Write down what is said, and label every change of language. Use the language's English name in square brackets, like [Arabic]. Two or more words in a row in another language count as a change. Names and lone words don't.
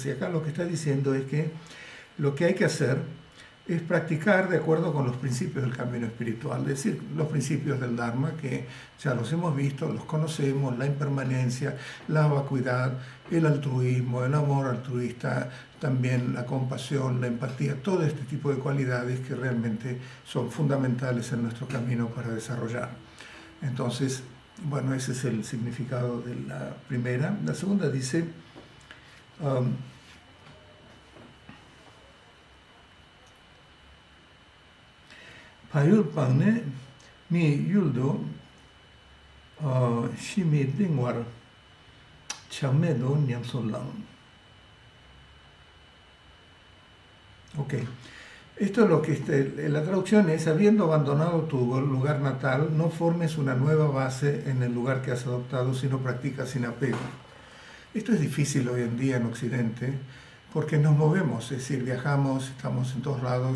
[Spanish] Y acá lo que está diciendo es que lo que hay que hacer es practicar de acuerdo con los principios del camino espiritual, es decir, los principios del Dharma que ya los hemos visto, los conocemos, la impermanencia, la vacuidad, el altruismo, el amor altruista, también la compasión, la empatía, todo este tipo de cualidades que realmente son fundamentales en nuestro camino para desarrollar. Entonces, bueno, ese es el significado de la primera. La segunda dice, [Tibetan] Payul Pangne mi yuldo shimi dingwar chamedo nyamsolang. [Spanish] Ok, esto es lo que la traducción es: habiendo abandonado tu lugar natal, no formes una nueva base en el lugar que has adoptado, sino practica sin apego. Esto es difícil hoy en día en Occidente porque nos movemos, es decir, viajamos, estamos en todos lados.